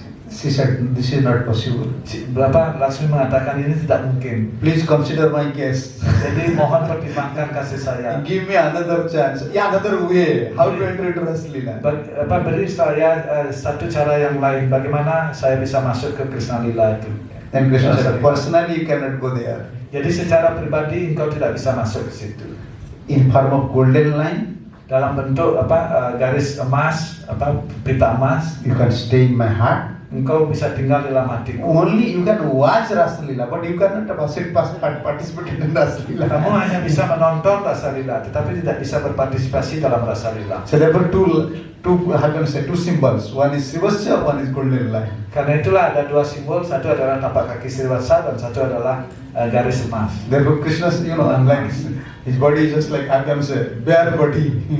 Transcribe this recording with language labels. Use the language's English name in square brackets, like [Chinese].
[English] She said, this is not possible. [Indonesian] Laksmi mengatakan ini tidak mungkin. [English] Please consider my case. [Indonesian] Jadi mohon pertimbangkan kasih saya. [English] Give me another chance. Yeah, another way. How to enter into Raslila. [Indonesian] Beri saya satu cara yang lain. Bagaimana saya bisa masuk ke Krishna Lila itu? [English] Then Krishna said, personally you cannot go there. [Indonesian] Jadi secara pribadi engkau tidak bisa masuk ke situ. [English] In form of golden line, [Indonesian] dalam bentuk garis emas, pita emas, [English] you can stay in my heart. [Indonesian] Engkau bisa tinggal dalam hatiku. [English] Only you can watch Raslila, but you cannot participate in Raslila. [Indonesian] Kamu hanya bisa menonton Rasalila, tetapi tidak bisa berpartisipasi dalam Rasalila. [English] So there were two symbols. One is Srivastha, one is golden line. [Indonesian] Karena itulah ada dua simbol, satu adalah tapak kaki Srivastha dan satu adalah garis emas. [English] Therefore Krishna, unlike his body is just like bare body.